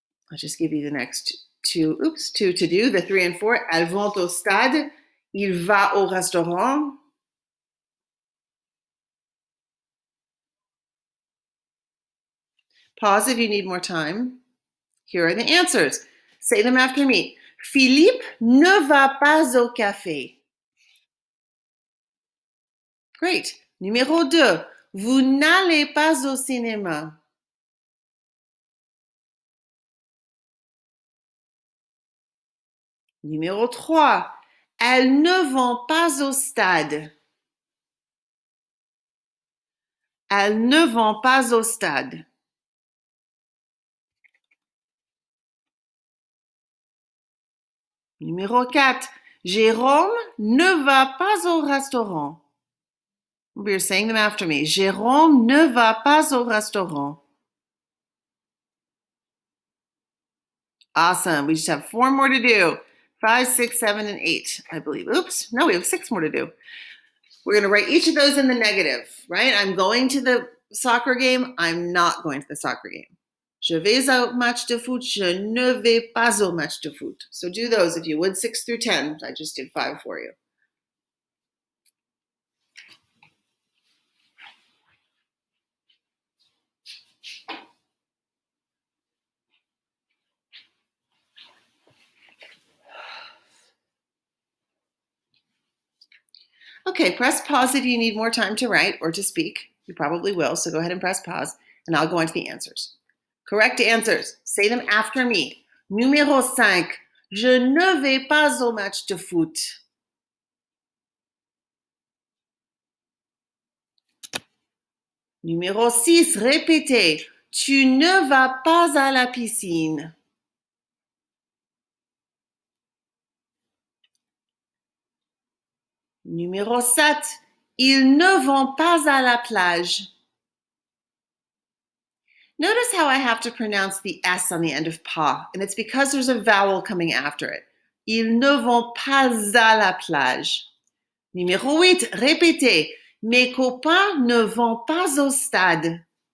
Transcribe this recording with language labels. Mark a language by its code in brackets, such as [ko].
[en] I'll just give you the next two to do, the 3 and 4. [fr] Elles vont au stade. Il va au restaurant. [en] Pause if you need more time. Here are the answers. Say them after me. [fr] Philippe ne va pas au café. Great. Numéro 2. Vous n'allez pas au cinéma. Numéro 3. Elles ne vont pas au stade. Elles ne vont pas au stade. Numéro 4. Jérôme ne va pas au restaurant. [en] You're saying them after me. [fr] Jérôme ne va pas au restaurant. [en] Awesome. We just have 4 more to do. 5, 6, 7, and 8, I believe. Oops. No, we have 6 more to do. We're going to write each of those in the negative, right? I'm going to the soccer game. I'm not going to the soccer game. [fr] Je vais au match de foot. Je ne vais pas au match de foot. [en] So do those if you would, 6 through 10. I just did 5 for you. Okay, press pause if you need more time to write or to speak. You probably will, so go ahead and press pause, and I'll go on to the answers. Correct answers. Say them after me. [fr] Numéro 5. Je ne vais pas au match de foot. Numéro 6. Répétez. Tu ne vas pas à la piscine. Numéro 7. Ils ne vont pas à la plage. [en] Notice how I have to pronounce the S on the end of pas, and it's because there's a vowel coming after it. [fr] Ils ne vont pas à la plage. Numéro 8, répétez. Mes copains ne vont pas au stade.